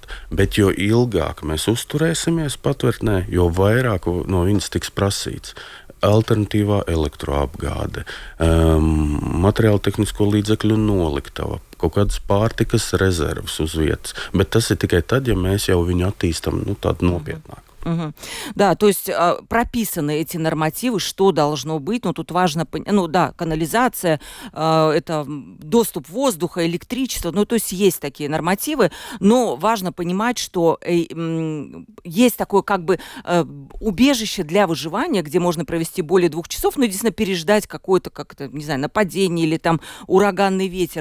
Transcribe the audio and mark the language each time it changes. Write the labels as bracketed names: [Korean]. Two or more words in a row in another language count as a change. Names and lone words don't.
[Latvian] Bet jo ilgāk mēs uzturēsimies patvērtnē, jo vairāk no viņas tiks prasīts. Alternatīvā elektroapgāde, materiālu tehnisko līdzekļu noliktava, kaut kādas pārtikas rezerves uz vietas. Bet tas ir tikai tad, ja mēs jau viņu attīstam tādu nopietnāku. Мгм. [Russian] Да, то есть прописаны эти нормативы, что должно быть. Ну, тут важно, канализация, это доступ воздуха, электричества. Ну, то есть такие нормативы, но важно понимать, что есть такое убежище для выживания, где можно провести более 2 часов, ну, единственное, переждать какое-то, не знаю, нападение или там ураганный ветер.